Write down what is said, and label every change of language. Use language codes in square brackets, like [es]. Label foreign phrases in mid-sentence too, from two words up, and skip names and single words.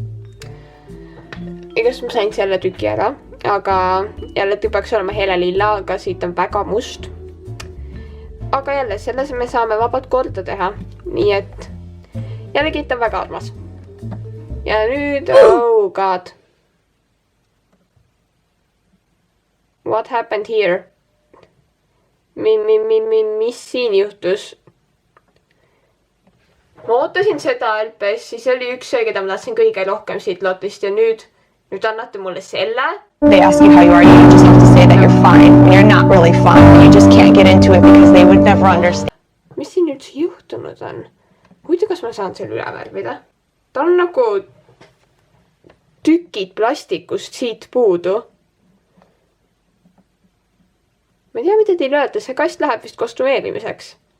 [et] Igast ma sain selle tüki ära, aga jälle peaks olema hele lilla, aga siit on väga must. Aga jälle, selles me saame vabalt korda teha. Nii et jällegi ta on väga armas. Ja nüüd, [en] oh god. What happened here? [et] Mis siin juhtus? Ma ootasin seda LPS, siis oli üks see, keda ma tahtsin kõige rohkem siit lotist ja nüüd annate mulle selle. [en] They ask you how you are, you just have to say that you're fine when you're not really fine. You just can't get into it because they would never understand. [et] Mis siin üldse juhtunud on? Huvitav, kas ma saan selle üle värvida? Ta on nagu tükid plastikust siit puudu. Ma ei tea, mida teil öelda, see kast läheb vist kostumeerimiseks.